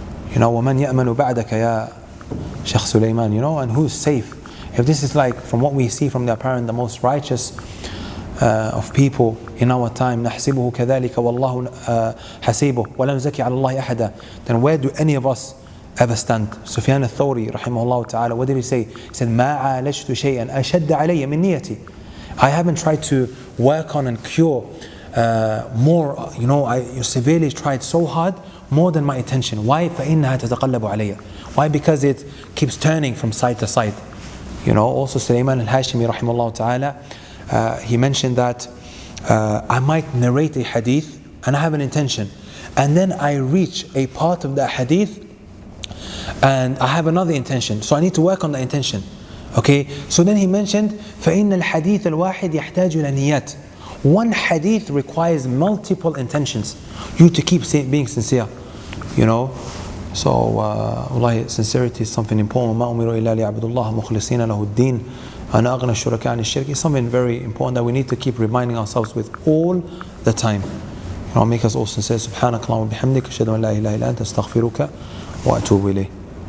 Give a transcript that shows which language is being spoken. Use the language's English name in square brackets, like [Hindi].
[Arabic] وَمَنْ يَأْمَنُ بَعْدَكَ يَا [English] Shaykh Sulaiman, and who's safe? If this is like from what we see from the apparent, the most righteous of people in our time, [Arabic] نَحْسِبُهُ كَذَلِكَ وَاللَّهُ حَسِيبُهُ وَلَمْ زَكِي عَلَى اللَّهِ أَحَدًا. [English] Then where do any of us ever stand? Sufyan al-Thawri, rahimahullah ta'ala, what did he say? He said, [Arabic] مَا عَالَجْتُ شَيْئًا أَشَدَّ عَلَيَّ مِنْ نِيَّتِي. [English] I haven't tried to work on and cure more, I severely tried so hard, more than my attention. Why? [Arabic] فَإِنَّهَا تَتَقَلَّبُ عَلَيَّ. Why? [English] Because it keeps turning from side to side. Also Sulaiman al-Hashimi, rahimahullah ta'ala, he mentioned that I might narrate a hadith and I have an intention, and then I reach a part of that hadith and I have another intention, so I need to work on the intention. Okay, so then he mentioned [Arabic] فَإِنَّ الْحَدِيثَ الْوَاحِدْ يَحْتَاجُ إلى نِيَّات. [English] One hadith requires multiple intentions, you to keep being sincere, you know. So wallahi, sincerity is something important. [Arabic] وَمَا أُمِرُوا إِلَّا لِيَعْبُدُوا اللَّهَ مُخْلِصِينَ لَهُ الدِّينَ أَنَا أَغْنَى الشُّرَكَاءِ عَنِ الشِّرْكِ. [English] It's something very important that we need to keep reminding ourselves with all the time. You know, make us all sincere. [Arabic] سبحانك اللهم وبحمدك أشهد أن لا إله إلا أنت أستغفرك وأتوب إليك.